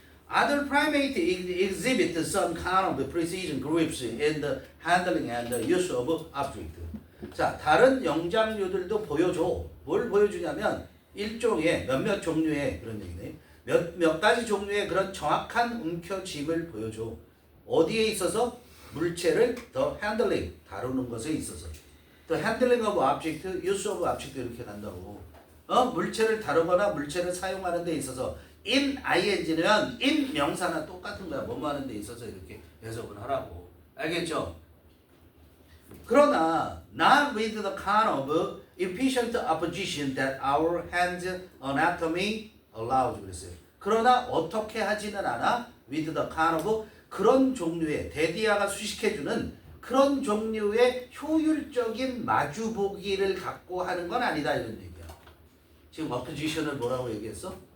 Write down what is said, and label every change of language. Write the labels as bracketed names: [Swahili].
[English] Other primates exhibit some kind of precision grips in the handling and the use of object. [Korean] 자, 다른 영장류들도 보여줘. 뭘 보여주냐면 일종의 몇몇 종류의 그런 얘기네. 몇 가지 종류의 그런 정확한 움켜짐을 보여줘. 어디에 있어서? 물체를 the handling 다루는 것에 있어서. [English] The handling of object, use of object [Korean] 이렇게 간다고. 물체를 다루거나 물체를 사용하는 데 있어서 in ing는 in 명사나 똑같은 거야. 뭐뭐 하는 데 있어서 이렇게 해석을 하라고. 알겠죠? 그러나 [English] not with the kind of efficient opposition that our hand anatomy allows [Korean] 그랬어요. 그러나 어떻게 하지는 않아? [English] with the kind of [Korean] 그런 종류의 데디아가 수식해주는 그런 종류의 효율적인 마주보기를 갖고 하는 건 아니다 이런 얘기야. 지금 opposition을 뭐라고 얘기했어?